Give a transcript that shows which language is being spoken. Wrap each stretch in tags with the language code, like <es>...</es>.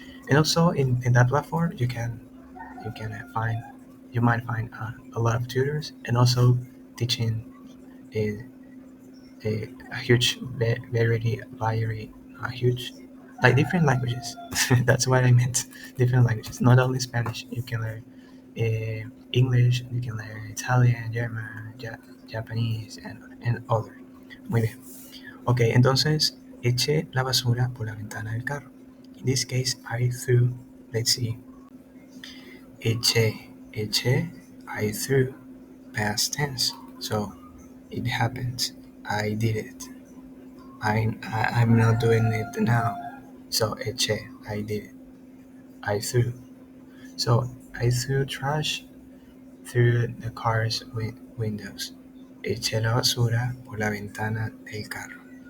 <en>And also in that platform, you can find you might find a lot of tutors, and also teaching a a huge variety, a huge, like different languages. That's what I meant. Different languages, not only Spanish. You can learn English. You can learn Italian, German, Japanese, and other.</en> <es>Muy bien. Ok, entonces eché la basura por la ventana del carro.</es> <en>In this case, I threw. Let's see. Eché. I threw. Past tense. So it happened. I did it. I'm not doing it now. So eché, I did it. I threw. So I threw trash through the car's windows.</en> <es>Eché la basura por la ventana del carro.</es>